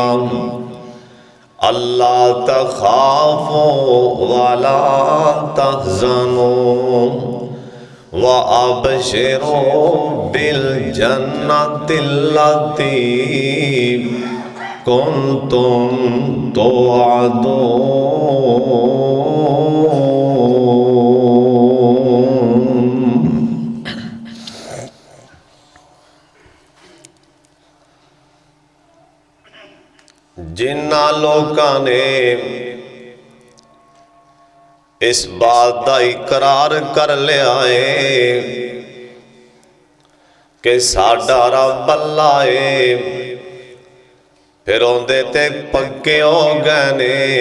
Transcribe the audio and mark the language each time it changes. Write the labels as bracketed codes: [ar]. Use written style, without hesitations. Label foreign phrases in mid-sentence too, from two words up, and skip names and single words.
[ar] ألا تخافوا ولا تحزنوا وأبشروا بالجنة التي كنتم توعدون. [pa] ਜਿੰਨਾ ਲੋਕਾਂ ਨੇ ਇਸ ਬਾਤ ਕਾ ਇਕਰਾਰ ਕਰ ਲਿਆ ਹੈ ਕਿ ਸਾਡਾ ਰੱਬ ਅੱਲਾਹ ਹੈ, ਫਿਰ ਓਹਦੇ ਤੇ ਪੱਕੇ ਹੋ ਗਏ ਨੇ।